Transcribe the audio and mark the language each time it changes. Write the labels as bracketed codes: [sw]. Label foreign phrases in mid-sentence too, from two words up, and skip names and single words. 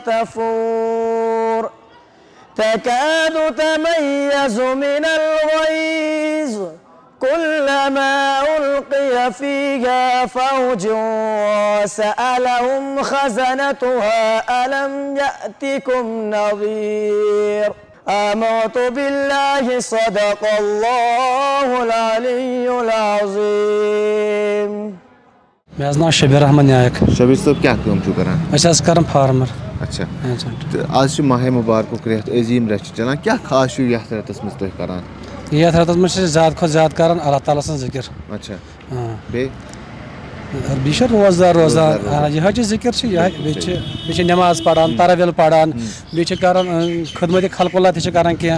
[ar] تفور تكاد تميز من الغيظ كلما ألقي فيها فوج سألهم خزنتها ألم يأتكم نظير آمنت بالله صدق الله العلي العظيم [ks] مےٚ حظ ناو شبیر احمد نایک شبیر صٲب کیا کٲم چھُو کران؟ أسۍ حظ کران فارمر اچھا تہٕ آز چھُ ماہِ مُبارکُک رٮ۪تھ عظیٖم رٮ۪تھ چھُ چلان، کیٛاہ خاص چھُ یتھ رٮ۪تس منٛز تُہۍ کران؟ یتھ رٮ۪تس منٛز چھِ أسۍ زیادٕ کھۄتہٕ زیادٕ کران اللہ تعالیٰ سٕنٛز ذِکر اچھا بیٚیہِ بیٚیہِ چھِ روزدار روزان یِہے چھِ ذِکر چھِ یِہے بیٚیہِ چھِ نٮ۪ماز پران تراویل پران بیٚیہِ چھِ کران خدمتِ خلق اللہ تہِ چھِ کران کینٛہہ۔